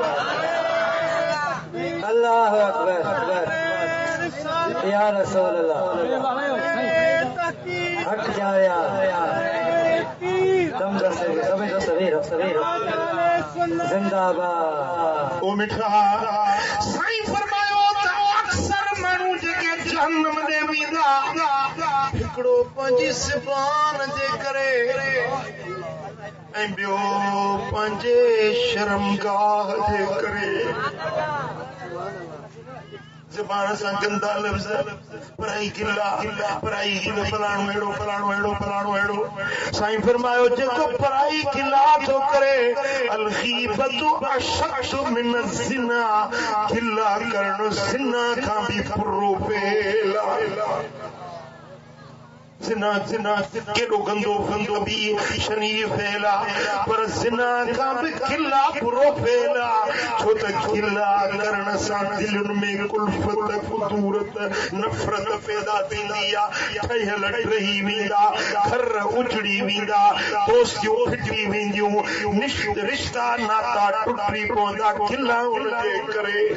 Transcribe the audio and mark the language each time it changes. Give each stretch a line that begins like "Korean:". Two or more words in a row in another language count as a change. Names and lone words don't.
Arabic: الله أكبر يا رسول الله हक जाया दम दसे सभी तो सवेर जिंदाबाद
Sindhi: ओ मिठा साईं फरमायो त अक्सर माण्हू जेके जहन्नम में वेंदा हिकिड़ो पंहिंजी ज़बान जे करे ऐं ॿियो पंहिंजे शर्मगाह जे करे ज़बान सां गंदा लफ़्ज़ पराई गिला पराई गिला फलाणो अहिड़ो साईं फरमायो जेको पराई गिला थो करे
Arabic: الغيبة أشد من الزنا
Sindhi: गिला करणु ज़िना खां बि बुरो फेला ज़िना केॾो गंदो बि शरीर फैला पर ज़िना खां बि गिला बुरो फैला छो त गिला करण सां दिलुनि में कुल्फत कुदूरत नफ़रत पैदा थींदी आहे ठहियल रही वेंदा घर उजड़ी वेंदा दोस्तियूं फिटी वेंदियूं रिश्ता नाता टुटी पवंदा गिला उन जे करे